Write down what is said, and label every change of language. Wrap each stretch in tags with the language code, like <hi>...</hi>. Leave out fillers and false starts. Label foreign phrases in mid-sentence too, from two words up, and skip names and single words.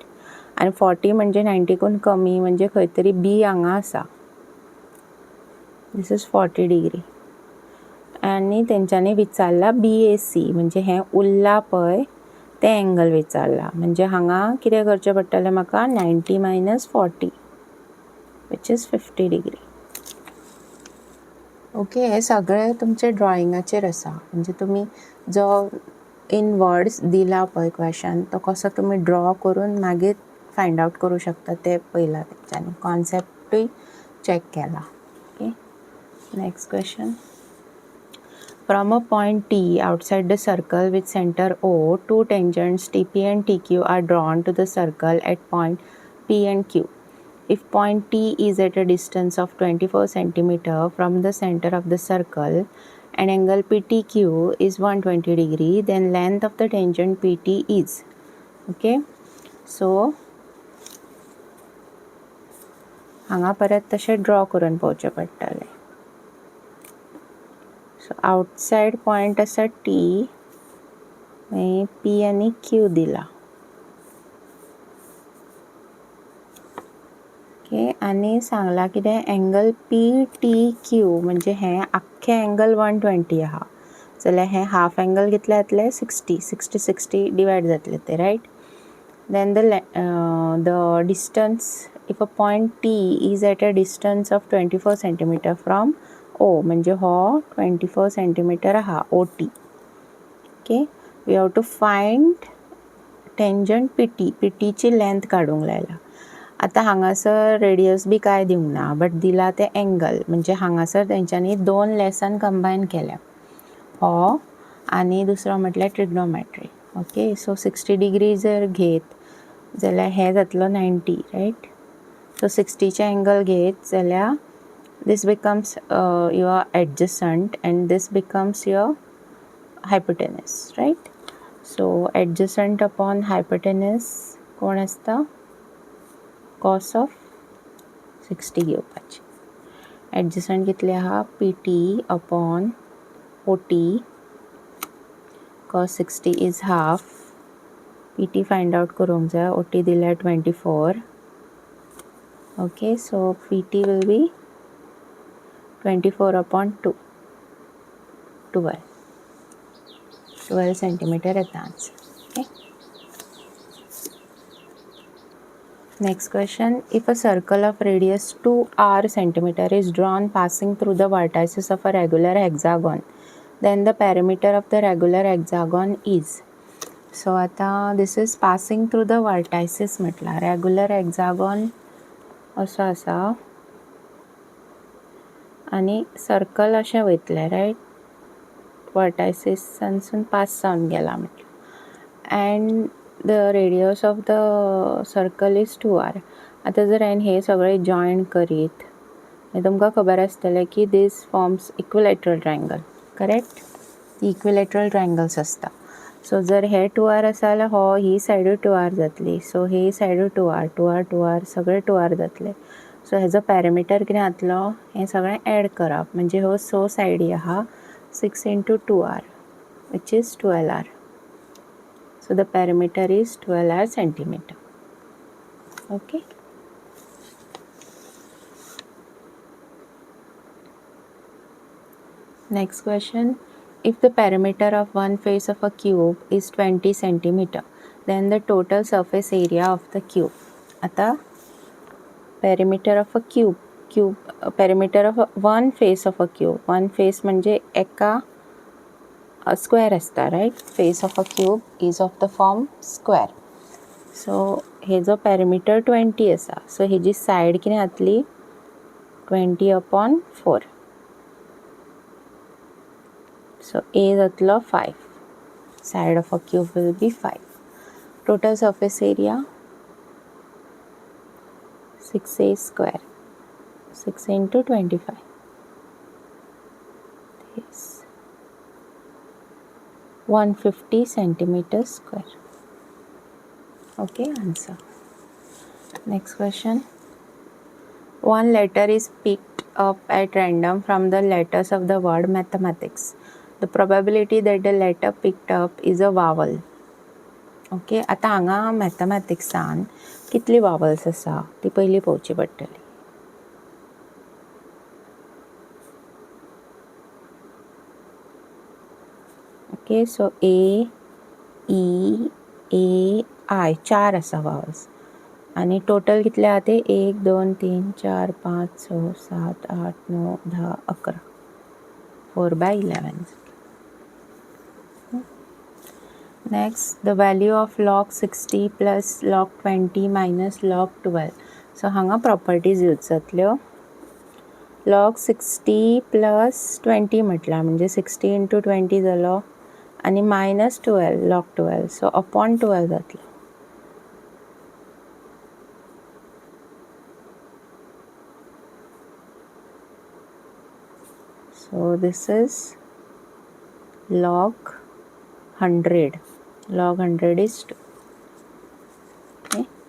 <kok>आणि 40 म्हणजे 90कून कमी म्हणजे खंय तरी B हांगा आसा.</kok> <en>this is 40 degree.</en> <kok>आणि तेंच्यांनी विचारला BAC म्हणजे हें उरला पळय तें एंगल विचारला. म्हणजे हांगा कितें करचें पडटलें म्हाका?</kok> <en>90 minus 40 which is 50 degree.</en> <kok>ओके, हे सगळे तुमचे ड्रॉइंगाचेर आसा. म्हणजे तुमी जो</kok> <en>in words</en> <kok>दिला पळय क्वेश्चन तो कसो तुमी ड्रॉ करून मागीर</kok> <en>find out</en> <kok>करूं शकता ते पयला तेंच्यांनी. कॉन्सेप्टूय चॅक केला.</kok> <en>Next question. From a point T outside the circle with center O, two tangents TP and TQ are drawn to the circle at point P and Q. If point T is at a distance of 24 cm from the center of the circle and angle PTQ is 120 degree, then length of the tangent PT is. Okay.</en> <kok>So हांगा परत तशे ड्रॉ करून पळोवचें पडटलें.</kok> <en>so outside point</en> <kok>आसा टी, पी आनी क्यू दिला. ओके, आनी सांगला कितें</kok> <en>angle P T Q</en> <kok>म्हणजे हें आख्खें एंगल 120 आहा जाल्यार हें</kok> <en>half angle</en> <kok>कितले जातले 60 डिवायड जातले ते, रायट.</kok> <en>then the distance if a point T is at a distance of 24 cm from O</en> <kok>म्हणजे हो 24 cm आहा ओ टी.</kok> <en>okay, we have to find tangent P T.</en> <kok>पी टीची लेंथ काडूंक लायला. आतां हांगासर रेडियस बी कांय दिवंक ना, बट दिला ते एंगल म्हणजे हांगासर तेंच्यांनी दोन लेसन कंबायन केल्या, हो आनी दुसरो म्हटल्यार ट्रिग्नोमेट्री.</kok> <en>okay, so 60 degree</en> <kok>जर घेत जाल्यार हें जातलो 90, रायट. सो 60चे एंगल घेत जाल्यार</kok> <en>this becomes your adjacent and this becomes your hypotenuse, right. So adjacent upon hypotenuse</en> <kok>कोण आसता,</kok> <en>cos of 60</en> <kok>घेवपाची. adjacent कितले आहा,</kok> <en>PT upon OT, cos 60 is half. PT find out</en> <kok>करूंक जाय, OT दिल्यार 24.</kok> <en>okay, so PT will be 24 upon 2, 12 centimeter येता आन्सर. Okay. Next question. If a circle of radius 2r centimeter is drawn passing through the vertices of a regular hexagon, then the perimeter of the regular hexagon is. So आता this is passing through the vertices म्हटला. regular hexagon</en> <kok>असो आसा आनी सर्कल अशें वयतलें, रायट. वर्टायसिसांसून पास जावन गेला म्हटलें</kok> <en>and the radius of the circle is 2r.</en> <kok>आतां जर हांवें हे सगळें जॉयन करीत तुमकां खबर आसतलें की</kok> <en>these forms equilateral triangle,</en> <kok>करेक्ट.</kok> <en>equilateral triangles</en> <kok>आसता. सो जर हे 2r आसा जाल्यार हो ही सायडूय 2r जातली, सो ही सायडूय 2r सगळे 2r जातले. सो हेजो पॅरामिटर कितें जातलो, हें सगळें एड करप म्हणजे ह्यो 6 सायडी आहा,</kok> <en>6 into 2r which is 12r. So the perimeter is 12r centimeter. Okay. Next question. If the perimeter of one face of a cube is 20 centimeter, then the total surface area of the cube. आता perimeter of a perimeter of one face of a cube.</en> <kok>one face म्हणजे एका स्क्वेअर आसता, रायट.</kok> <en>face of a cube is of the form square.</en> <kok>सो हेजो पॅरामिटर 20 आसा, सो हेजी सायड कितें जातली</kok> <en>20 upon 4.</en> <kok>सो A जातलो 5.</kok> <en>side of a cube will be 5. total surface area 6a square, 6 into 25. This 150 centimeters square. Okay, answer. Next question. One letter is picked up at random from the letters of the word mathematics. The probability that the letter picked up is a vowel.</en> <kok>Okay, आता हांगा मॅथमॅटिक्सान कितली वावल्स आसा ती पयली पळोवची पडटली.</kok> <en>okay, so</en> <kok>A, E, A, I 4 आसा वावल्स आनी टोटल कितले आहा ते 1 2 3 4 5 6 7 8 9 10 11 4/11.</kok> <en>Next, the value of log 60 plus log 20 minus log 12.</en> <kok>So हांगा प्रॉपर्टीज यूज जातल्यो.</kok> <en>log 60 plus 20</en> <kok>म्हटला म्हणजे</kok> <en>60 into 20</en> <kok>जालो आणि</kok> <en>minus 12 log 12 so upon 12</en> <kok>जातलो.</kok> <en>So this is log 100. Log 100 is 2. Okay.</en>